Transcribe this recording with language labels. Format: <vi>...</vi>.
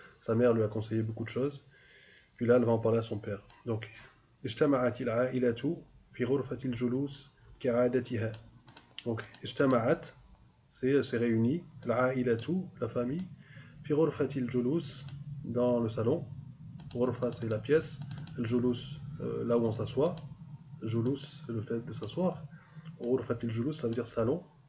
<fr>Sa mère lui a conseillé beaucoup de choses. Puis là, elle va en parler à son père.</fr> <ar>Donc, اجتمعت العائلة في غرفة الجلوس كعادتها.</ar> <fr>Donc,</fr> <ar>اجتمعت,</ar> <fr>c'est réuni,</fr> <ar>العائلة,</ar> <fr>la famille,</fr> <ar>في غرفة الجلوس,</ar> <fr>dans le salon. Ghurfa, c'est la pièce. Le julus, là où on s'assoit. Julus, c'est le fait de s'asseoir. Ghurfatil julus, ça veut dire salon.</fr>